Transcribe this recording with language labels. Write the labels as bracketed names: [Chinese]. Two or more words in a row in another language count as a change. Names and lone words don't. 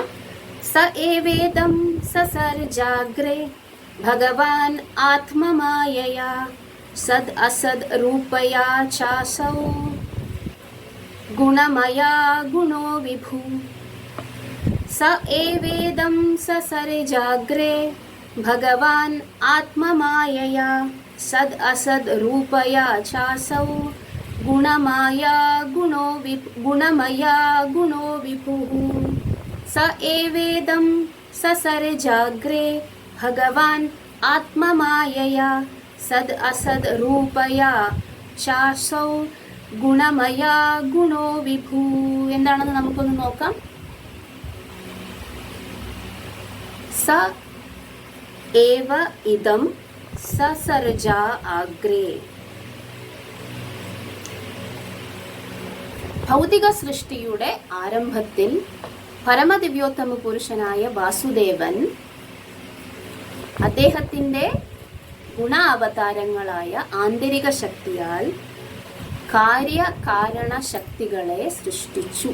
[Sanskrit] സ ഏവേദം സസർജാഗ്രേ ഭഗവാൻ ആത്മമായയാ സദ് അസദ് രൂപയാ ചാസൗ ഗുണമയാ ഗുണോ വിഭു. സ ഏവേദം സസർജാഗ്രേ ഭഗവാൻ ആത്മമായയാ സദ് അസദ് രൂപയാ ചാസൗ गुणमया गुणो विभुः स एवेदं ससर्जाग्रे भगवान् आत्ममायया सद् असद् रूपया चासौ ഗുണമയാ ഗുണോ വിഭൂ. [Malayalam] എന്താണെന്ന് നമുക്കൊന്ന് നോക്കാം. [Sanskrit] സ ഏവ ഇദം സസർജ അഗ്രേ. [Malayalam] ഭൗതിക സൃഷ്ടിയുടെ ആരംഭത്തിൽ പരമദിവ്യോത്തമ പുരുഷനായ വാസുദേവൻ അദ്ദേഹത്തിന്റെ ഗുണാവതാരങ്ങളായ ആന്തരിക ശക്തിയാൽ കാര്യകാരണ ശക്തികളെ സൃഷ്ടിച്ചു.